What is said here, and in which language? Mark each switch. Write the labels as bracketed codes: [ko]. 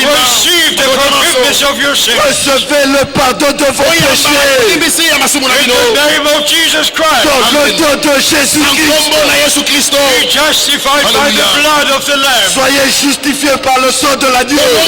[en] Receive the forgiveness of your sins. [fr] Recevez le pardon de vos péchés. [en] In the name of Jesus Christ. [fr] Dans le nom de Jésus-Christ. [en] Be justified by the blood of the Lamb. [fr] Soyez justifiés par le sang de l'agneau.